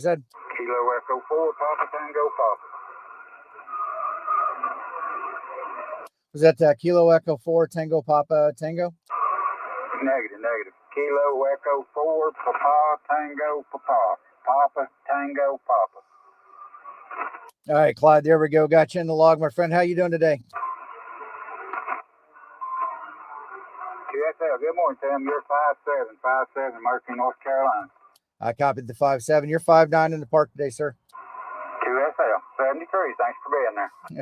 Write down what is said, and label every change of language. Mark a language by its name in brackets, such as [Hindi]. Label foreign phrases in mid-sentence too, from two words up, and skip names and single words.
[English] Kilo Echo 4, Papa Tango Papa. Was that Kilo Echo 4 Tango Papa Tango? Negative. Kilo Echo 4, Papa Tango Papa. Papa Tango Papa. All right, Clyde, there we go. Got you in the log, my friend. How you doing today? QSL, good morning, Tim. You're 5'7", Murphy, North Carolina. I copied the 5'7". You're 5'9" in the park today, sir. QSL, 73. Thanks for being there.